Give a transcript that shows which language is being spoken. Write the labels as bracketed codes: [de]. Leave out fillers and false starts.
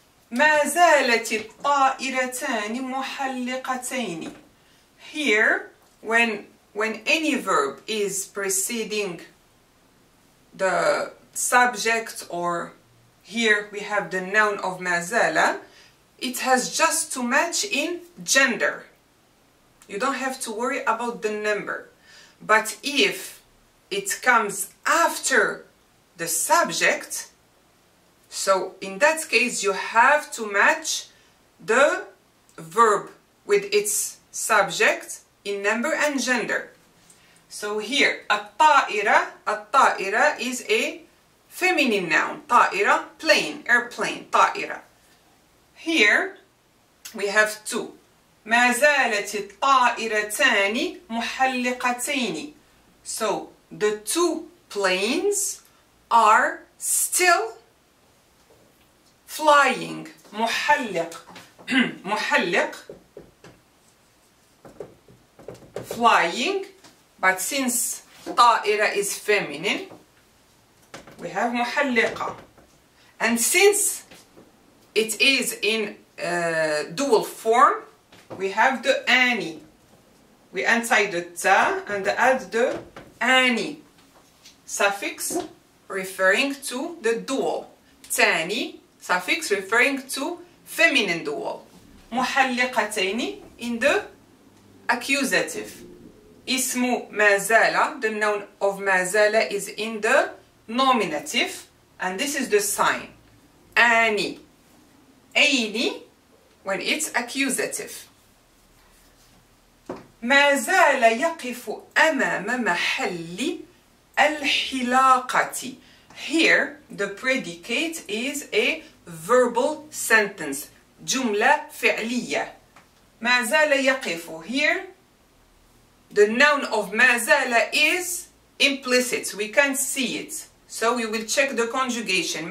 [ar] ما زالت الطائرتان محلقتين. [en] Here, when any verb is preceding the subject, or here we have the noun of ما زال, it has just to match in gender. You don't have to worry about the number. But if it comes after the subject, so in that case you have to match the verb with its subject in number and gender. So here, الطائرة is a feminine noun. طائرة, plane, airplane, طائرة. Here we have two. [ar] ما زالت الطائرتان محلقتين. [en] So the two planes are still flying. [ar] محلق. [en] محلق, flying, but since طائرة is feminine, we have محلقة. And since it is in dual form, we have the ani. We untie the ta and add the ani suffix referring to the dual. Tani suffix referring to feminine dual. محلقتين in the accusative. اسم ما زال, the noun of ما زال, is in the nominative, and this is the sign. Ani. Aini when it's accusative. [ar] ما زال يقف أمام محل الحلاقة. [en] Here the predicate is a verbal sentence. [ar] جملة فعلية. ما زال يقف. [en] Here the noun of ما زال is implicit. We can't see it. So we will check the conjugation.